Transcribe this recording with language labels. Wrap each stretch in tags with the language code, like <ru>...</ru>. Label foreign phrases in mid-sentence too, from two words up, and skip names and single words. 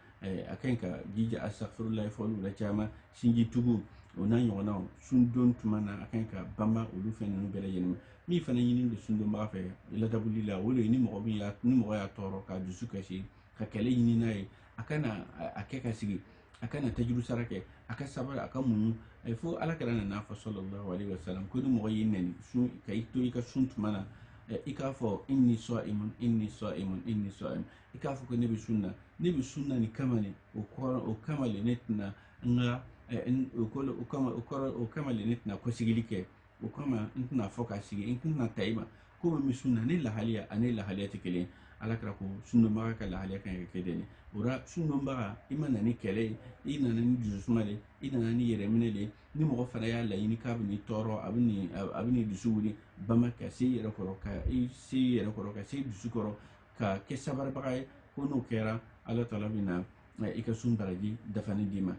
<bm>A kan ka jija astaghfirullah fɔliw la caman sinji tugu o n'a ɲɔgɔnnaw sun don tuma na a kan ka banba olu fɛn ninnu bɛɛ lajɛlen ma. Min fana ɲini don sun donbaga fɛ ladabuli la o de ye ni mɔgɔ y'a tɔɔrɔ k'a dusu kasi ka kɛlɛ ɲini n'a ye a kana a kɛ ka sigi a kana tajuru sara kɛ a ka sabali a ka muɲu fo Alakira nan'a fɔ</bm> <ar>صلى الله عليه وسلم</ar> <bm>ko ni mɔgɔ y'i nɛni sun ka i to i ka sun tuma na i k'a fɔ</bm> <ar>إني صائم إني صائم إني صائم.</ar> <bm>I k'a fɔ ko ne bɛ sun na nin kama le o kama le ne tɛna n ka o kama le ne tɛna kɔsigili kɛ o kama n tɛna fɔ ka sigi n tɛna ta i ma komi n bɛ sun na ne lahaliya ani lahaliya tɛ kelen ye. Alakira ko sun donbaga ka lahaliya kan ka kɛ de. O la sun donbaga i ma na ni kɛlɛ ye i nana ni dususuma de i nana ni yɛrɛminɛ de ni mɔgɔ fana y'a laɲini k'a bɛ n'i tɔɔrɔ a bɛ n'i dusu wuli banba ka se i yɛrɛ kɔrɔ ka se dusu kɔrɔ ka kɛ sabalibaga ye ko n'o kɛra Ala taala bɛna i ka sun baraji dafani d'i ma.</bm>